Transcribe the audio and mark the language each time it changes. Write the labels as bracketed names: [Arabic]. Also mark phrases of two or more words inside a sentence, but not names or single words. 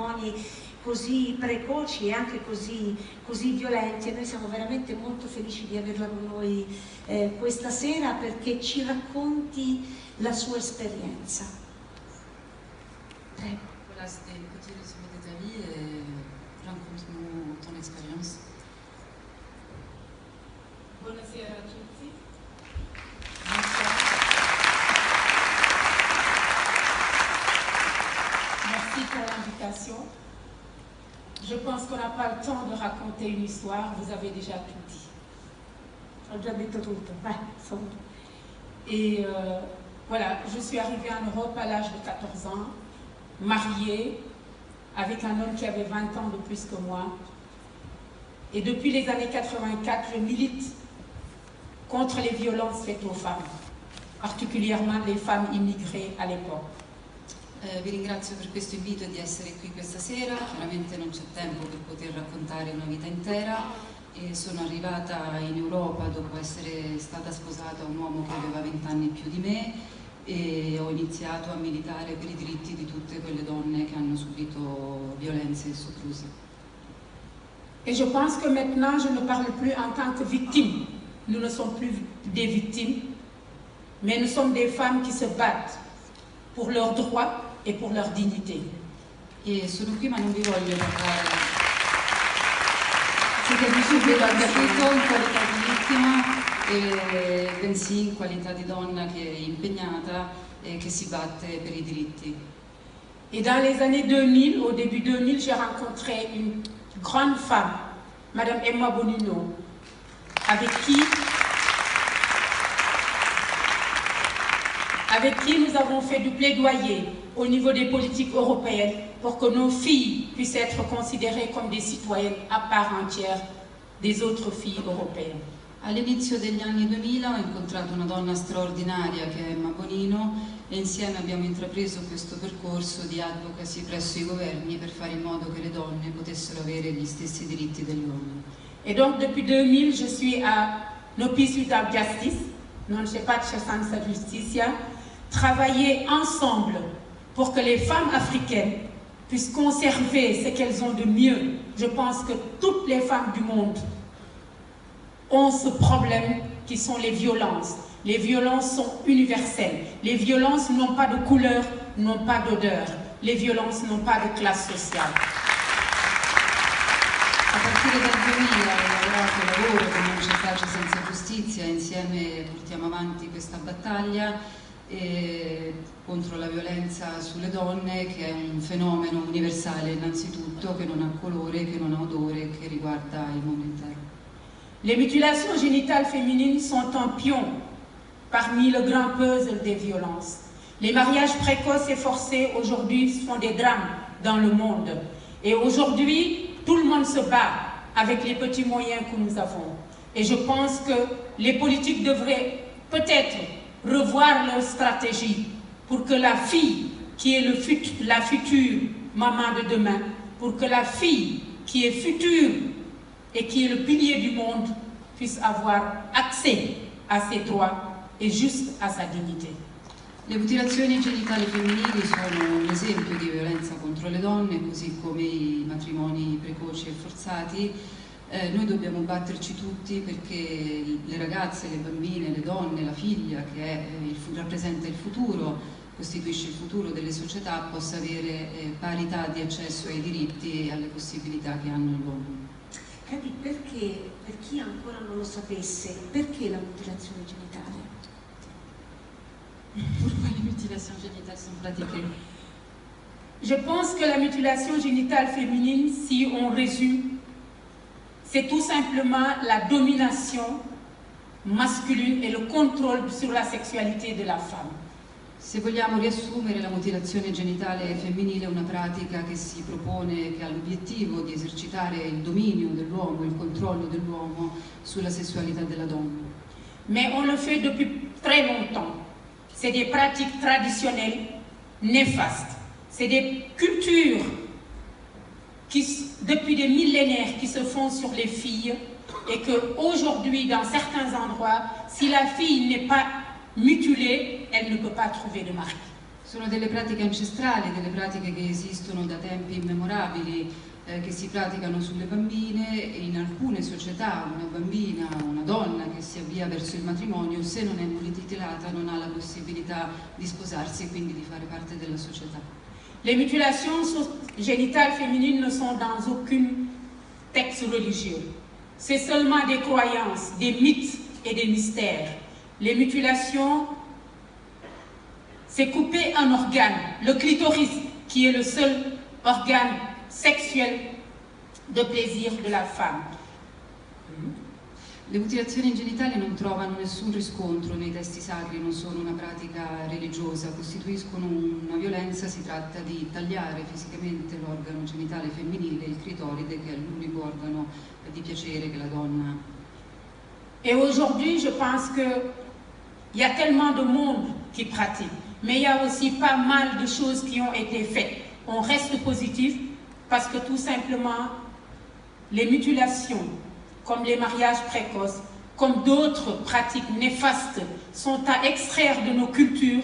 [Italian] matrimoni così precoci e anche così violenti, e noi siamo veramente molto felici di averla con noi questa sera perché ci racconti la sua esperienza. Prego. [French] Voilà, c'était un petit résumé de ta vie et raconte-nous ton expérience. [Italian] Buonasera a tutti. [French] Merci pour l'invitation. Je pense qu'on n'a pas le temps de raconter une histoire, vous avez déjà tout dit. [Italian] Ho già detto tutto. [French] Et voilà, je suis arrivée en Europe à l'âge de 14 ans, mariée avec un homme qui avait 20 ans de plus que moi. Et depuis les années 84, je milite contre les violences faites aux femmes, particulièrement les femmes immigrées à l'époque. [Italian] Vi ringrazio per questo invito di essere qui questa sera, chiaramente non c'è tempo per poter raccontare una vita intera e sono arrivata in Europa dopo essere stata sposata a un uomo che aveva 20 anni più di me e ho iniziato a militare per i diritti di tutte quelle donne che hanno subito violenze e soprusi. [French] Et je pense que maintenant je ne parle plus en tant que victime. Nous ne sommes plus des victimes, mais nous sommes des femmes qui se battent pour leurs droits et pour leur dignité. [Italian] E sono qui ma non vi voglio parlare. Siete visibili al capito in qualità di vittima, bensì in qualità di donna che è impegnata e che si batte per i diritti. [French] Et dans les années 2000, au début 2000, j'ai rencontré une grande femme, Madame Emma Bonino, avec qui nous avons fait du plaidoyer au niveau des politiques européennes pour que nos filles puissent être considérées comme des citoyennes à part entière des autres filles européennes. [Italian] All'inizio degli anni 2000 ho incontrato una donna straordinaria che è Emma Bonino e insieme abbiamo intrapreso questo percorso di advocacy presso i governi per fare in modo che le donne potessero avere gli stessi diritti degli uomini. [French] Et donc depuis 2000, je suis à Nopis Without Justice, [Italian] non c'è pace senza giustizia, [French] travailler ensemble pour que les femmes africaines puissent conserver ce qu'elles ont de mieux. Je pense que toutes les femmes du monde ont ce problème qui sont les violences. Les violences sont universelles. Les violences n'ont pas de couleur, n'ont pas d'odeur. Les violences n'ont pas de classe sociale. [Italian] A partire dal 2000 ho lavorato e lavoro con Non c'è pace senza giustizia, insieme portiamo avanti questa battaglia contro la violenza sulle donne, che è un fenomeno universale innanzitutto, che non ha colore, che non ha odore, che riguarda il mondo intero. [French] Les mutilations génitales féminines sont un pion parmi le grand puzzle des violences. Les mariages précoces et forcés aujourd'hui font des drames dans le monde. Et aujourd'hui, tout le monde se bat avec les petits moyens que nous avons. Et je pense que les politiques devraient peut-être revoir leur stratégie pour que la fille qui est la future maman de demain, pour que la fille qui est future et qui est le pilier du monde puisse avoir accès à ses droits et juste à sa dignité. [Italian] Le mutilazioni genitali femminili sono un esempio di violenza contro le donne, così come i matrimoni precoci e forzati. Noi dobbiamo batterci tutti perché le ragazze, le bambine, le donne, la figlia che rappresenta il futuro, costituisce il futuro delle società, possa avere parità di accesso ai diritti e alle possibilità che hanno gli uomini. Cadi, perché, per chi ancora non lo sapesse, perché la mutilazione genitale? [French] Pourquoi les mutilations génitales sont pratiquées? Je pense que la mutilation génitale féminine, si on résume, c'est tout simplement la domination masculine et le contrôle sur la sexualité de la femme. [Italian] Se vogliamo riassumere, la mutilazione genitale femminile è una pratica che si propone, che ha l'obiettivo di esercitare il dominio dell'uomo, il controllo dell'uomo sulla sessualità della donna. [French] Mais on le fait depuis très longtemps. C'est des pratiques traditionnelles néfastes. C'est des cultures qui, depuis des millénaires, qui se font sur les filles et qu'aujourd'hui, dans certains endroits, si la fille n'est pas mutilée, elle ne peut pas trouver de mari. [Italian] Sono delle pratiche ancestrali, delle pratiche che esistono da tempi immemorabili, che si praticano sulle bambine, e in alcune società una bambina, una donna che si avvia verso il matrimonio, se non è mutilato non ha la possibilità di sposarsi e quindi di fare parte della società. [French] Les mutilations génitales féminines ne sont dans aucun texte religieux. C'est seulement des croyances, des mythes et des mystères. Les mutilations, c'est couper un organe, le clitoris, qui est le seul organe sexuel de plaisir de la femme. [Italian] Le mutilazioni genitali non trovano nessun riscontro nei testi sacri, non sono una pratica religiosa, costituiscono una violenza. Si tratta di tagliare fisicamente l'organo genitale femminile, il clitoride, che è l'unico organo di piacere che la donna ha. [French] Et aujourd'hui, je pense qu'il y a tellement de monde qui pratique, mais il y a aussi pas mal de choses qui ont été faites. On reste positif parce que tout simplement, les mutilations, comme les mariages précoces, comme d'autres pratiques néfastes, sont à extraire de nos cultures.